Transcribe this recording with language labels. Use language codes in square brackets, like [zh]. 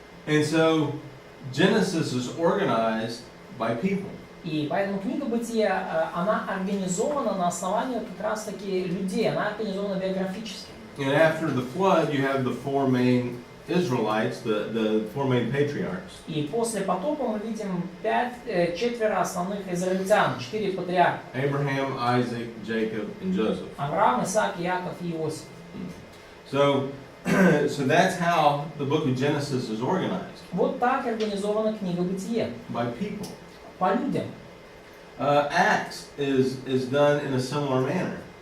[en] And so Genesis is organized by people. [ru] И поэтому книга Бытия, она организована на основании как раз таки людей, она организована биографически. [en] And after the flood, you have the four main Israelites, the four main patriarchs. [ru] И после потопа мы видим четверо основных израильтян, 4 патриарха. [en] Abraham, Isaac, Jacob, and Joseph. [ru] Авраам, Исаак, Иаков и Иосиф. [en] So that's how the book of Genesis is organized, [ru] Вот так организована книга Бытие. [en] by people. [ru] По людям. [en] Acts is done in a similar manner.